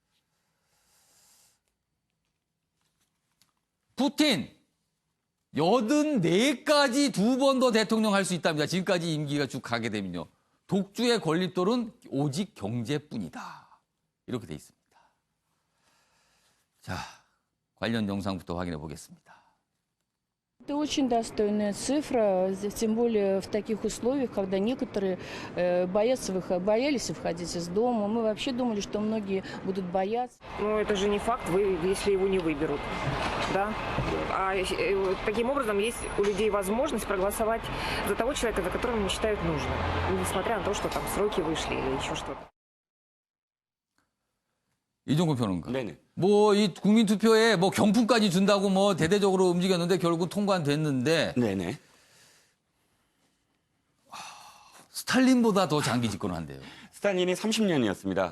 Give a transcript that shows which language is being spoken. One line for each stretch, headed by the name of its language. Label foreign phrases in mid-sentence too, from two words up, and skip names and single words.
Korean: 푸틴 84까지 2번 더 대통령 할 수 있답니다. 지금까지 임기가 쭉 가게 되면요. 독주의 건립돌은 오직 경제뿐이다. 이렇게 돼 있습니다. 자, 관련 영상부터 확인해 보겠습니다.
Russian: Это очень достойная цифра, тем более в таких условиях, когда некоторые боялись выходить из дома. Мы вообще думали, что многие будут бояться. Но это же не факт, если его не выберут. Да? А таким образом есть у людей возможность проголосовать за того человека, за которого они считают нужным. Несмотря на то, что там сроки вышли или еще что-то.
Korean: 이종구 평론가. 네네. 뭐 이 국민투표에 뭐 경품까지 준다고 뭐 대대적으로 움직였는데 결국 통과됐는데. 네네. 스탈린보다 더 장기 집권한대요. 스탈린이 30년이었습니다.